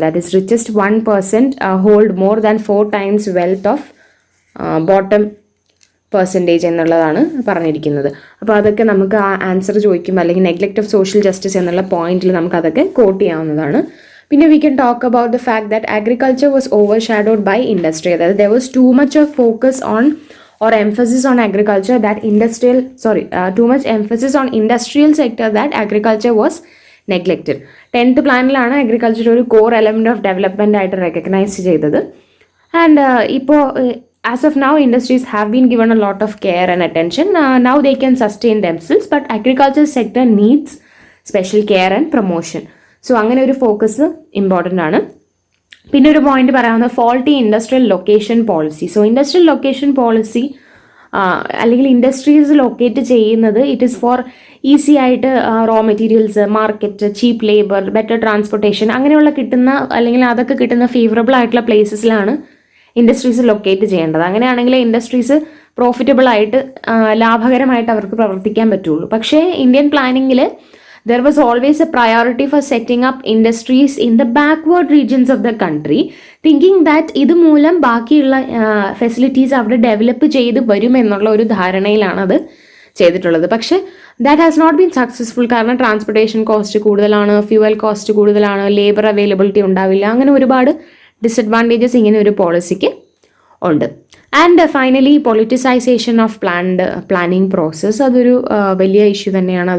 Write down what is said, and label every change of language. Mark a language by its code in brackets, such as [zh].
[en] that is richest 1% hold more than 4 times wealth of bottom percentage [ml] എന്നുള്ളതാണ് പറഞ്ഞിരിക്കുന്നത്. അപ്പോൾ അതൊക്കെ നമുക്ക് ആ ആൻസർ ചോദിക്കുമ്പോൾ അല്ലെങ്കിൽ നെഗ്ലക്റ്റ് ഓഫ് സോഷ്യൽ ജസ്റ്റിസ് എന്നുള്ള പോയിന്റിൽ നമുക്ക് അതൊക്കെ കോട്ട് ചെയ്യാവുന്നതാണ്. [en] പിന്നെ we can talk about the fact that agriculture was overshadowed by industry. അതായത് there was too much of focus on or emphasis on agriculture that too much emphasis on industrial sector that agriculture was neglected. [ml] 10th പ്ലാനിലാണ് agriculture ഒരു core element of development ആയിട്ട് recognise ചെയ്തത്. [en] And ഇപ്പോൾ as of now industries have been given a lot of care and attention. Now they can sustain themselves, but agriculture sector needs special care and promotion. [ml] So അങ്ങനെ ഒരു focus important ആണ്. പിന്നെ ഒരു point പറയാവുന്നത് faulty industrial location policy. So industrial location policy അല്ലെങ്കിൽ industries locate ചെയ്യുന്നത് it is four easy ആയിട്ട് raw materials, market, ചീപ്പ് labour, better transportation അങ്ങനെയുള്ള കിട്ടുന്ന അല്ലെങ്കിൽ അതൊക്കെ കിട്ടുന്ന ഫേവറബിൾ ആയിട്ടുള്ള പ്ലേസസിലാണ് ഇൻഡസ്ട്രീസ് ലൊക്കേറ്റ് ചെയ്യേണ്ടത്. അങ്ങനെയാണെങ്കിൽ ഇൻഡസ്ട്രീസ് പ്രോഫിറ്റബിൾ ആയിട്ട് ലാഭകരമായിട്ട് അവർക്ക് പ്രവർത്തിക്കാൻ പറ്റുള്ളൂ. പക്ഷേ Indian പ്ലാനിങ്ങിൽ [en] there was always a priority for setting up industries in the backward regions of the country, thinking that [ml] ഇത് മൂലം ബാക്കിയുള്ള ഫെസിലിറ്റീസ് അവിടെ ഡെവലപ്പ് ചെയ്ത് വരും എന്നുള്ള ഒരു ധാരണയിലാണ് അത് ചെയ്തിട്ടുള്ളത്. [en] പക്ഷേ that has not been successful. [ml] കാരണം ട്രാൻസ്പോർട്ടേഷൻ കോസ്റ്റ് കൂടുതലാണ്, ഫ്യൂവൽ കോസ്റ്റ് കൂടുതലാണ്, ലേബർ അവൈലബിലിറ്റി ഉണ്ടാവില്ല, അങ്ങനെ ഒരുപാട് ഡിസഡ്വാൻറ്റേജസ് ഇങ്ങനെ ഒരു പോളിസിക്ക് ഉണ്ട്. And finally politicisation of planning process, അതൊരു വലിയ ഇഷ്യൂ തന്നെയാണ്.